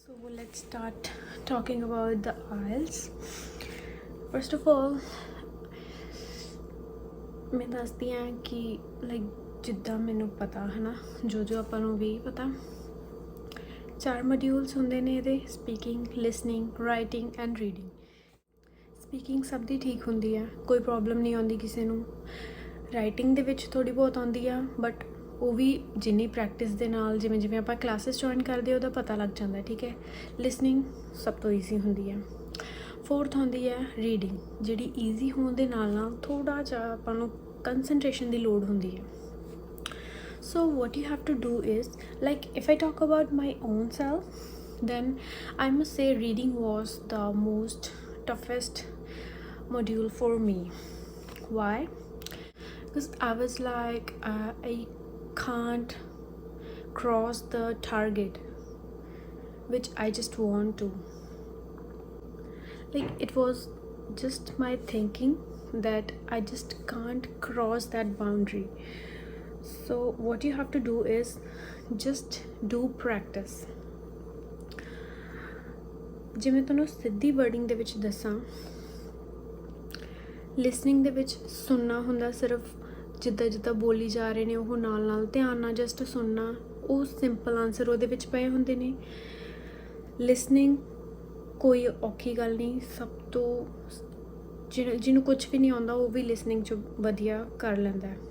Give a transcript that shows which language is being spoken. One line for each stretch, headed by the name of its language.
English: Let's start talking about the IELTS. First of all,
Punjabi: मैं ਦੱਸਦੀ ਹਾਂ ਕਿ ਲਾਈਕ ਜਿੱਦਾਂ ਮੈਨੂੰ ਪਤਾ ਹੈ ਨਾ, ਜੋ ਆਪਾਂ ਨੂੰ ਵੀ ਪਤਾ, 4 ਮੋਡਿਊਲਸ ਹੁੰਦੇ ਨੇ ਇਹਦੇ: speaking, listening, writing and reading. Speaking ਸਭ ਦੀ ਠੀਕ ਹੁੰਦੀ ਹੈ, ਕੋਈ ਪ੍ਰੋਬਲਮ ਨਹੀਂ ਆਉਂਦੀ ਕਿਸੇ ਨੂੰ। ਰਾਈਟਿੰਗ ਦੇ ਵਿੱਚ ਥੋੜ੍ਹੀ ਬਹੁਤ ਆਉਂਦੀ ਆ, ਬਟ ਉਹ ਵੀ ਜਿੰਨੀ ਪ੍ਰੈਕਟਿਸ ਦੇ ਨਾਲ, ਜਿਵੇਂ ਜਿਵੇਂ ਆਪਾਂ ਕਲਾਸਿਸ ਜੁਆਇਨ ਕਰਦੇ ਉਹਦਾ ਪਤਾ ਲੱਗ ਜਾਂਦਾ, ਠੀਕ ਹੈ। ਲਿਸਨਿੰਗ ਸਭ ਤੋਂ ਈਜ਼ੀ ਹੁੰਦੀ ਹੈ। 4th ਹੁੰਦੀ ਹੈ ਰੀਡਿੰਗ, ਜਿਹੜੀ ਈਜ਼ੀ ਹੋਣ ਦੇ ਨਾਲ ਨਾਲ ਥੋੜ੍ਹਾ ਜਿਹਾ ਆਪਾਂ ਨੂੰ ਕੰਸਨਟ੍ਰੇਸ਼ਨ ਦੀ ਲੋੜ ਹੁੰਦੀ ਹੈ।
English: So what you have to do is, like if I talk about my own self, then I must say reading was the most toughest module for me. Why? Because I was like I can't cross the target which I just want to. Like it was just my thinking that I just can't cross that boundary. So what you have to do is just do practice.
Punjabi: ਜਿਵੇਂ ਤੁਹਾਨੂੰ ਸਿੱਧੀ wording ਦੇ ਵਿੱਚ ਦੱਸਾਂ, listening ਦੇ ਵਿੱਚ ਸੁਣਨਾ ਹੁੰਦਾ, ਸਿਰਫ ਜਿੱਦਾਂ ਜਿੱਦਾਂ ਬੋਲੀ ਜਾ ਰਹੇ ਨੇ ਉਹ ਨਾਲ ਨਾਲ ਧਿਆਨ ਨਾਲ ਜਸਟ ਸੁਣਨਾ, ਉਹ ਸਿੰਪਲ ਆਨਸਰ ਉਹਦੇ ਵਿੱਚ ਪਏ ਹੁੰਦੇ ਨੇ। ਲਿਸਨਿੰਗ ਕੋਈ ਔਖੀ ਗੱਲ ਨਹੀਂ, ਸਭ ਤੋਂ ਜਿਹਨੂੰ ਕੁਝ ਵੀ ਨਹੀਂ ਆਉਂਦਾ ਉਹ ਵੀ ਲਿਸਨਿੰਗ 'ਚ ਵਧੀਆ ਕਰ ਲੈਂਦਾ ਹੈ।